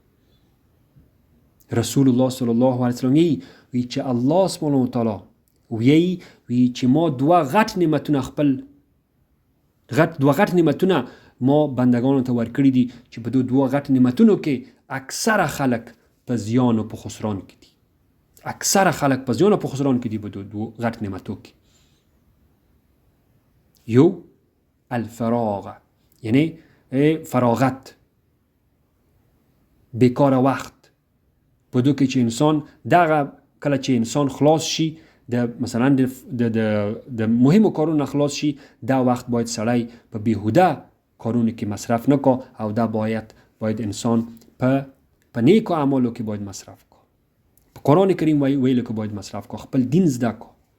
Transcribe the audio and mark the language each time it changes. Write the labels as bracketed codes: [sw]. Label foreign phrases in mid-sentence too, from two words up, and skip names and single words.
[ps] رسول الله [ar] صلی الله علیه وسلم [ps] وی چې الله [ar] سبحانه وتعالی [ps] وی چې ما دوه غټ نعمتونه ما بندگانو ته ورکړي دي چې په دوه غټ نعمتونو کې اکثره خلک په زیان او په خسران کې دي. اکثره خلک په زیان او په خسران کې دي په دوه غټ نعمتو کې. یو الفراغ، یعنی فراغت، بیکار وقت. په دو کې چې انسان دغه کله چې انسان خلاص شي د مثلا د مهمو کارونو خلاص شي، دا وخت باید سړی په بیهوده کارونو کې مصرف نکړه او دا باید انسان په نیکو اعمالو کې باید مصرف کو، په قرآن کریم ویلو کې باید مصرف کو، خپل دین زده کو.